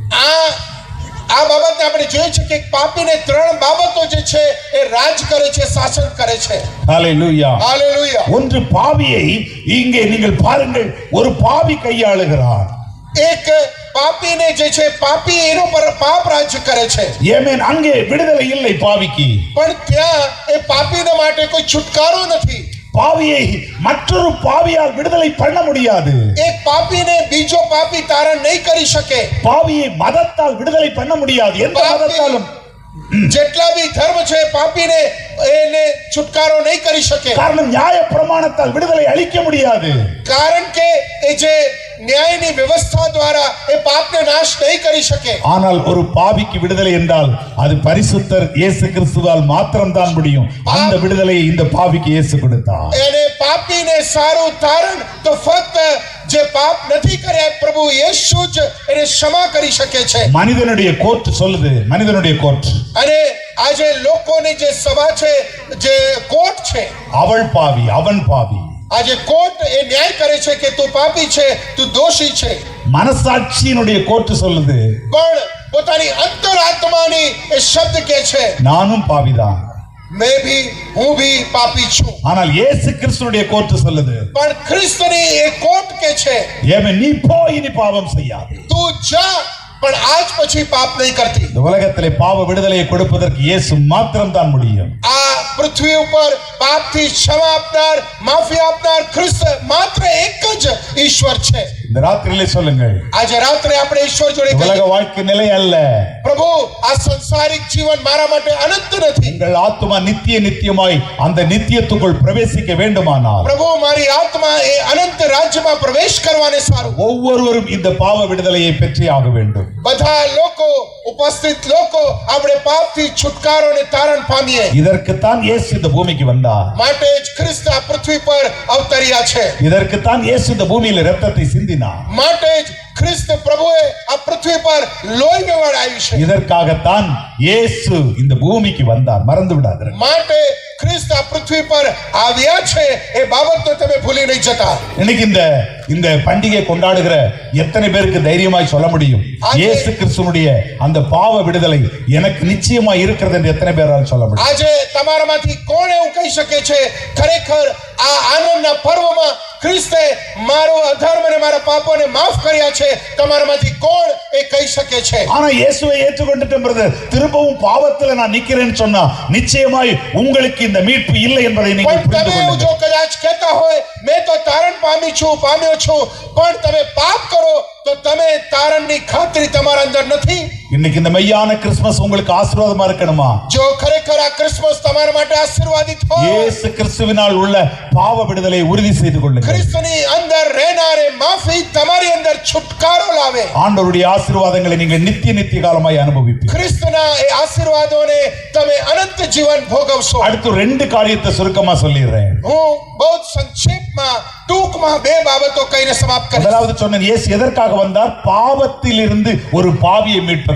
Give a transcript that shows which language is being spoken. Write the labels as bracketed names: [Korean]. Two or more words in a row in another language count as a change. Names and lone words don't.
[Gujarati] આ બાબતને આપણે જોઈએ છે કે પાપીને 3 બાબતો જે છે એ રાજ કરે છે, શાસન કરે છે. [Tamil] ஹalleluya. [Gujarati] હાલેલુયા. [Tamil] ஒன்று பாவியை இங்கே நீங்கள் பாருங்கள், ஒரு பாவி கையாளுகிறார். [Gujarati] એક પાપીને જે છે પાપી એનો પર પાપ રાજ કરે છે. [Tamil] ஏமேன், அங்கே விடுதலை இல்லை பாவிக்கு. [Gujarati] પણ ત્યાં એ પાપીને માટે કોઈ છુટકારો નથી. [Tamil] பாவியை மற்றொரு பாவியால் விடுதலை பண்ண முடியாது. [Gujarati] એક પાપીને બીજો પાપી તારણ નહીં કરી શકે. [Tamil] பாவியை மதத்தால் விடுதலை பண்ண முடியாது. எந்த மதத்தாலும் [Gujarati] જેટલા બી ધર્મ છે પાપીને એને છુટકારો નહીં કરી શકે. [Tamil] காரணம் நியாய பிரமாணத்தால் விடுதலை அளிக்க முடியாது. [Gujarati] કારણ કે એ જે ન્યાયની વ્યવસ્થા દ્વારા એ પાપને નાશ નહીં કરી શકે. [Tamil] ஆனால் ஒரு பாவிக்கு விடுதலை என்றால் அது பரிசுத்தர் இயேசு கிறிஸ்துவால் மாத்திரம்தான் முடியும். அந்த விடுதலையை இந்த பாவிக்கு இயேசு கொடுத்தார். [Gujarati] એને પાપીને સારું તારણ તો ફક્ત જે પાપ નથી કર્યા પ્રભુ યેશુ જ એને ક્ષમા કરી શકે છે. [Tamil] மனிதனுடைய கோர்ட் சொல்லுது, மனிதனுடைய கோர்ட், [Gujarati] અને આજે લોકોની જે સભા છે, જે કોર્ટ છે, [Tamil] அவள் பாவி அவன் பாவி. [Gujarati] આજે કોર્ટ એ ન્યાય કરે છે કે તું પાપી છે, તું દોષી છે. [Tamil] மனசாட்சியினுடைய கோர்ட் சொல்லுது, [Gujarati] પણ પોતાની અંતરાત્માની એ શબ્દ કે છે [Tamil] நானும் பாவிதான். [Hindi] मैं भी [Gujarati] હું ભી પાપી છું. [Tamil] ஆனால் இயேசு கிறிஸ்துனுடைய கோர்ட் சொல்லுது, [Gujarati] પણ ખ્રિસ્તની એ કોર્ટ કે છે [Tamil] ஏமே நீ போ, இனி பாவம் செய்யாதே. [Gujarati] તું જા પણ આજ પછી પાપ નહીં કરતી. [Tamil] இந்த உலகத்திலே பாவ விடுதலையை கொடுப்பதற்கு இயேசு மாத்திரம் தான் முடியும். [Gujarati] આ પૃથ્વી ઉપર પાપથી ક્ષમા આપનાર, માફી આપનાર ખ્રિસ્ત માત્ર એક જ ઈશ્વર છે. [Tamil] இந்த ராத்திரியிலே சொல்லுங்கள், [Gujarati] આજે રાત્રે આપણે ઈશ્વર જોડે [Tamil] உலக [Gujarati] કહીએ, [Tamil] வாழ்க்கை நிலை அல்ல. [Gujarati] પ્રભુ આ સંસારિક જીવન મારા માટે અનંત નથી. [Tamil] உங்கள் ஆத்துமா நித்தியமாய் அந்த நித்தியத்துக்குள் பிரவேசிக்க வேண்டுமானால் [Gujarati] પ્રભુ મારી આત્મા એ અનંત રાજ્યમાં પ્રવેશ કરવાને સારું. [Tamil] ஒவ்வொருவரும் இந்த பாவ விடுதலையை பெற்றே ஆக வேண்டும். [Gujarati] બધા લોકો, ઉપસ્થિત લોકો આપણે પાપથી છુટકારો ને તારણ પામીએ. [Tamil] இதற்குத்தான் இயேசு இந்த பூமிக்கு வந்தார். [Gujarati] માટે જ ખ્રિસ્ત આ પૃથ્વી પર અવતર્યા છે. [Tamil] இதற்குத்தான் இயேசு இந்த பூமியில ரத்தத்தை சிந்தினார். [Gujarati] માટે જ ખ્રિસ્ત પ્રભુએ આ પૃથ્વી પર લોહી વેવાડાયું છે. [Tamil] இதற்காகத்தான் இயேசு இந்த பூமிக்கு வந்தார். மறந்து விடாதீர்கள். [Gujarati] માટે ખ્રિસ્ત આ પૃથ્વી પર આવ્યા છે એ બાબતને તમે ભૂલી નહીં જતા. [Tamil] இன்னைக்கு இந்த பண்டிகை கொண்டாடுகிற எத்தனை பேருக்கு தைரியமாய் சொல்ல முடியும், இயேசு கிறிஸ்துனுடைய அந்த பாவ விடுதலை எனக்கு நிச்சயமா இருக்கிறது என்று எத்தனை பேரால் சொல்ல முடியும்? [Gujarati] આજે તમારામાંથી કોણ એવું કહી શકે છે ખરેખર આ આનંદના પર્વમાં ખ્રિસ્તે મારો અધર્મ અને મારા પાપોને માફ કર્યા છે? તમારામાંથી કોણ એ કહી શકે છે? [Tamil] ஆனா இயேசுவை ஏற்றுக்கொண்டுட்டேன் பிரதர், திரும்பவும் பாவத்துல நான் நிக்கிறேன்னு சொன்னா நிச்சயமாய் உங்களுக்கு இந்த மீட்பு இல்லை என்பதை நீங்கள் [Gujarati] પણ [Tamil] புரிந்து [Gujarati] તમે એવું જો [Tamil] கொள்ளுங்கள். [Gujarati] કદાચ કહેતા હોય મેં તો તારણ પામ્યો છું, પણ તમે પાપ કરો તો તમે તારણની ખાતરી તમારા અંદર નથી. [Tamil] இன்னைக்கு இந்த மெய்யான கிறிஸ்துமஸ் உங்களுக்கு ஆசீர்வாதமா இருக்கணுமா? [Gujarati] જો ખરેખર આ ક્રિસમસ તમારા માટે આશીર્વાદિત હોય, [Tamil] இயேசு கிறிஸ்துவினால் உள்ள பாவ விடுதலையை உறுதி செய்து கொள்ளுங்கள். [Gujarati] ખ્રિસ્તની અંદર રહેનારે માફી તમારી અંદર છુટકારો લાવે. [Tamil] ஆண்டவருடைய ஆசீர்வாதங்களை நீங்கள் நித்திய காலமாய் அனுபவிப்பீர்கள். [Gujarati] ખ્રિસ્તના એ આશીર્વાદોને તમે અનંત જીવન ભોગવશો. [Tamil] அடுத்து ரெண்டு காரியத்தை சுருக்கமா சொல்லிடுறேன். [Gujarati] હું બહુ સંક્ષેપમાં ટૂંકમાં બે બાબતો કહીને સમાપ્ત કરીશ. [Tamil] முதலாவது சொன்னேன், இயேசு எதற்காக வந்தார்? பாவத்தில் இருந்து ஒரு பாவியை மீட்பதற்கு.